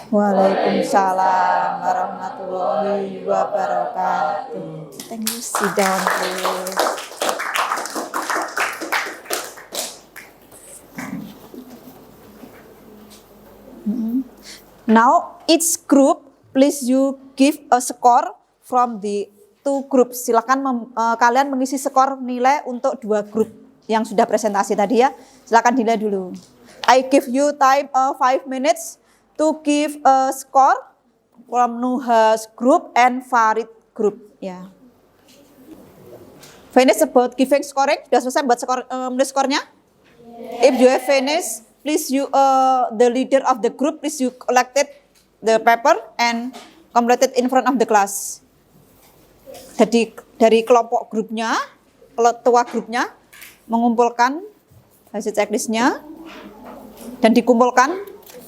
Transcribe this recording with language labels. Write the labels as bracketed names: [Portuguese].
[Arabic] Waalaikumsalam warahmatullahi wabarakatuh. [English] Thank you. Sit down, please. Now, each group, please you give a score from the two groups. [Indonesian] Silakan kalian mengisi skor nilai untuk dua grup yang sudah presentasi tadi ya. Silakan dinilai dulu. [English] I give you time 5 minutes to give a score from Nuha's group and Farid group. Ya. Finish about giving scoring. [Indonesian] Sudah selesai buat menulis skornya? [English] If you have finished, please you the leader of the group, please you collected the paper and completed in front of the class. [Indonesian] Jadi dari kelompok grupnya, ketua grupnya mengumpulkan hasil checklistnya dan dikumpulkan.